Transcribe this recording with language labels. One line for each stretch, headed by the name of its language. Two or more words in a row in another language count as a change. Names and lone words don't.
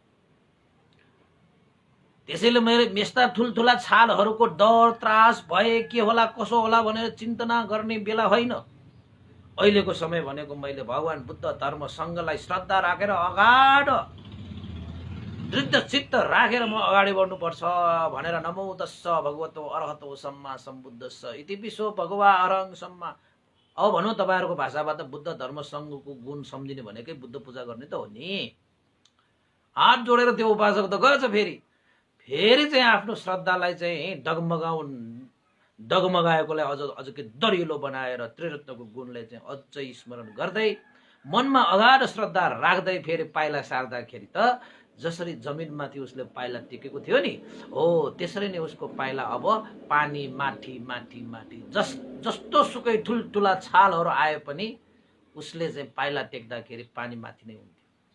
Nepali: त्यसैले मेरो यस्ता ठुल्ठुला छालहरूको डर त्रास भए के होला कसो होला भनेर चिन्तना गर्ने बेला होइन। अहिलेको समय भनेको मैले भगवान बुद्ध धर्म सङ्घलाई श्रद्धा राखेर अगाड दृढ चित्त राखेर म अगाडि बढ्नुपर्छ भनेर
Pali: नमो तस्स भगवतो अरहतो सम्मा सम्बुद्धस्स इति विश्व भगवा अरहं सम्मा।
Nepali: अब भनौँ तपाईँहरूको भाषाबाट बुद्ध धर्म सङ्घको गुण सम्झिने भनेकै बुद्ध पूजा गर्ने त हो नि। हात जोडेर त्यो उपासक त गएछ, फेरि चाहिँ आफ्नो श्रद्धालाई चाहिँ डगमगाएकोलाई अझ के दरिलो बनाएर त्रिरत्नको गुणलाई चाहिँ अझै स्मरण गर्दै मनमा अगाध श्रद्धा राख्दै फेरि पाइला सार्दाखेरि त जसरी जमिनमाथि उसले पाइला टेकेको थियो नि, हो त्यसरी नै उसको पाइला अब पानी माथि माथि माथि जस्तो सुकै ठुल्ठुला छालहरू आए पनि उसले चाहिँ पाइला टेक्दाखेरि पानी माथि नै हुन्थ्यो।